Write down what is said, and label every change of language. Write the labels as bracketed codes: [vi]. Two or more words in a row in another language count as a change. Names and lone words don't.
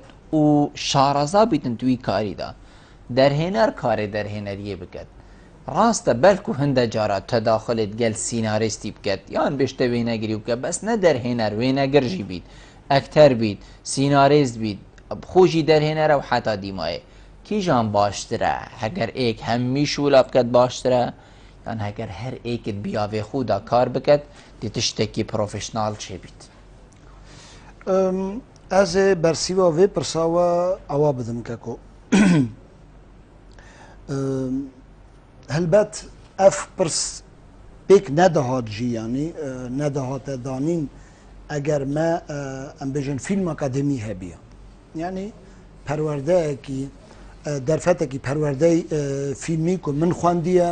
[ku] و شارەزا بیتن توی کاریدا دەرهێنەر کارێ دەرهێنەریە بکات ڕاستە بەلکو هەندە جارە تەداخلت گەل سیناریستی بکات یان بێشتە وێنەگری بکە بەس نە دەرهێنەر وێنەگرژی بیت ئەکتەر بیت سیناریست بیت خۆشی دەرهێنەرە و حتا دیمایە کیژان باشترە هەگەر ئێک هەمیش وڵا بکات باشترە یان هەگەر هەر ئێکت بیاوێ خۆدا کار بکات دیتە شتێکی پرۆفشنال چێ بیت ez ê bersiva vê pirsawa ewa bidim keko helbet ev pirs pêk nedahat jî yanî nedahate danîn eger me em bêjin fîlm akademî hebiye yanî perwerdeyekî derfetekî perwerdeyê fîlmî ku min xwendiye